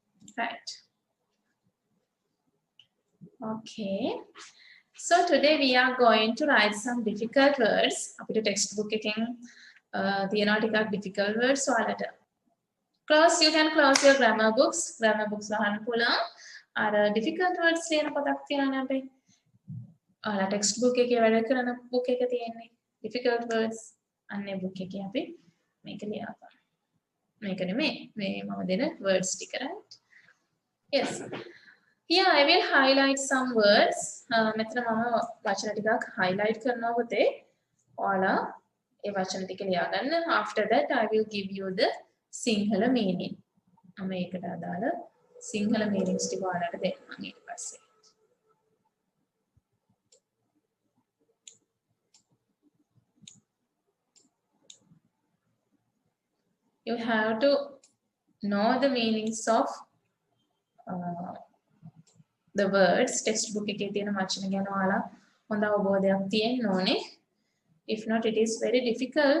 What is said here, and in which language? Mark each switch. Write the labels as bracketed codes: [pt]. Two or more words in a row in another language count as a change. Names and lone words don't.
[en] Right. Okay. So today we are going to write some difficult words. [si] අපිට textbook එකෙන් තියෙනවා ටිකක් [en] difficult words [si] ඔයාලට. [en] You can close your grammar books. Grammar books [si] වහන්න පුළුවන්. අර [en] difficult words [si] කියන පොතක් තියෙනවානේ අපේ. ඔයාලා textbook එකේ වැඩ කරන book එක තියෙන්නේ. [en] Difficult words. [si] අන්නේ book එකේ අපි මේක ලියාගන්න. මේක නෙමෙයි. මේ මම දෙන words ටික right. [en] Yes. Here I will highlight some words. [si] මෙතන මම වචන ටිකක් highlight කරනවා පුතේ. ඔයාලා ඒ වචන ටික ලියාගන්න. [en] After that I will give you the Sinhala meaning. [si] මම ඒකට අදාළ සිංහල meanings ටික ඔයාලට දෙන්නම් ඊට පස්සේ. [en] You have to know the meanings of the words. [si] Textbook එකේ තියෙන වචන ගැන ඔයාලා හොඳ අවබෝධයක් තියෙන්න ඕනේ. [en] If not it is very difficult.